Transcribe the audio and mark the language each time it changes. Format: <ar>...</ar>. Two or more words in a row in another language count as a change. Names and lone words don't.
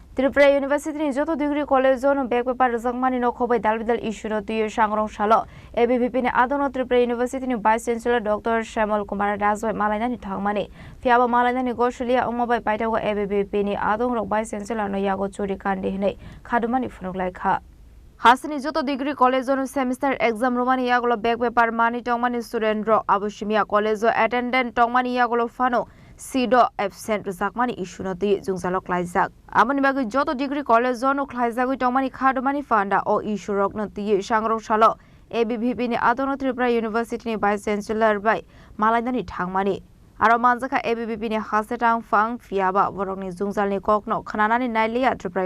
<trp>Tripura University ni joto</trp> <en>degree college</en> <trp>zone</trp> <en>back paper</en> <trp>rezangmani no khobai dalbidal issue no tuye sangrong salo ABVP ni adono Tripura University ni</trp> <en>Vice Chancellor</en> <trp>Dr. Shamal Kumar Razwai malaina ni thangmani fiaba malaina ni goshulia umobai paitago ABVP ni adong rok</trp> <en>Vice Chancellor</en> <trp>no yago churi kandi hinai khadumani phunuk kha Hasini joto</trp> <en>degree college</en> <trp>zone</trp> <en>semester exam</en> <trp>romani yagolo</trp> <en>back paper</en> <trp>mani tongmani student ro abushimia</trp> <en>college attendant</en> <trp>tongmani yagolo fano Sido absent zakmani issue no ti jungzalo klaijak amani bagi joto</trp> <en>degree college</en> <trp>zone klaijagui tongmani khadumani fanda o issue rok no ti sangrong salo ABVP ni adono Tripura University ni</trp> <en>Vice Chancellor</en> <trp>bai malainani thangmani aro manjaka ABVP ni hasetang fang fiaba borokni jungjalni kokno khananani nailia Tripura</trp>